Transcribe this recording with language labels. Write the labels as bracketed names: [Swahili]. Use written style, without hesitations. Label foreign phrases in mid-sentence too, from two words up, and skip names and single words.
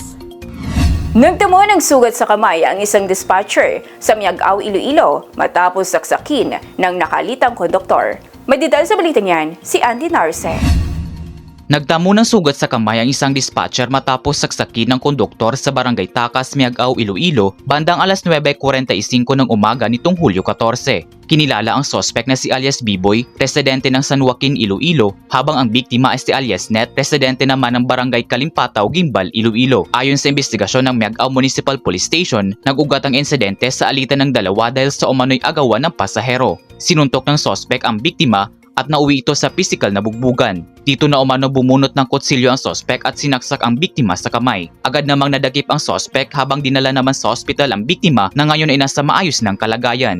[Filipino] Nagtamo ng sugat sa kamay ang isang dispatcher sa Miagao, Iloilo matapos saksakin ng nakalitang konduktor. May detalye sa balita niyan, si Andy Narce. Nagtamo ng sugat sa kamay ang isang dispatcher matapos saksakin ng konduktor sa Barangay Takas, Miagao, Iloilo bandang alas 9:45 ng umaga nitong Hulyo 14. Kinilala ang suspect na si alias B-Boy, residente ng San Joaquin, Iloilo, habang ang biktima ay si alias Net, residente naman ng Barangay Kalimpataw, Gimbal, Iloilo. Ayon sa investigasyon ng Miagao Municipal Police Station, nag-ugat ang insidente sa alitan ng dalawa dahil sa umano'y agawan ng pasahero. Sinuntok ng suspect ang biktima at nauwi ito sa pisikal na bugbugan. Dito na umano bumunot ng kutsilyo ang sospek at sinaksak ang biktima sa kamay. Agad namang nadakip ang sospek habang dinala naman sa ospital ang biktima na ngayon ay nasa maayos ng kalagayan.